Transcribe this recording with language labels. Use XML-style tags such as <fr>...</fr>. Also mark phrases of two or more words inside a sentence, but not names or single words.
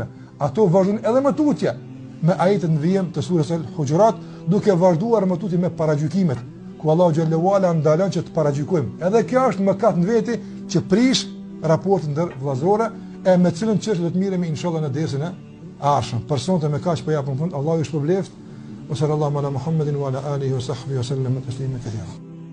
<sq>Ato vazhdojnë edhe më tutje me ajetet në vijim të surës al-Hujurat, duke vazhduar më tutje me paragjykimet, ku Allahu xhallahu ala ndalon që të paragjykojmë. Edhe kjo është mëkat në veti që prish raportin ndër vëllazorë e me cilën çështë do të miremi inshallah në dersën e ardhshëm. Për sonte me kaq po japim fund. Allahu ju shpëlbeft.</sq> <ar>صلى الله على محمد وعلى آله وصحبه وسلم تسليما كثيرا.</ar>